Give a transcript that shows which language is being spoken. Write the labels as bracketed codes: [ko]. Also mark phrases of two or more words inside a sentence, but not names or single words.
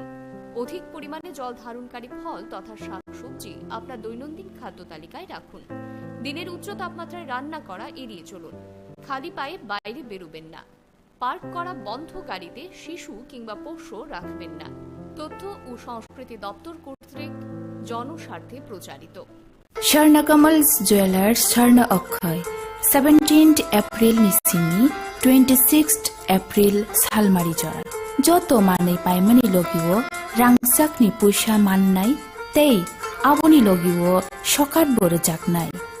[bn] অধিক পরিমাণে জল ধারণকারী ফল তথা শাকসবজি আপনার দৈনন্দিন খাদ্য তালিকায় রাখুন। দিনের উচ্চ তাপমাত্রায় রান্না করা এড়িয়ে চলুন। খালি পায়ে বাইরে বেরোবেন না। পার্ক করা বন্ধ গাড়িতে শিশু কিংবা পোষ্য রাখবেন না। তথ্য ও সংস্কৃতি দপ্তর কর্তৃক জনস্বার্থে প্রচারিত। [trp] Sharnakamal's Jewelers Sharna Akhay 17th April Nisini 26th April Salmari Jor Joto Mane Paimani Logiwo Rangsak ni Pusha Mannai Tei Aboni Logiwo Shokat Boro Jaknai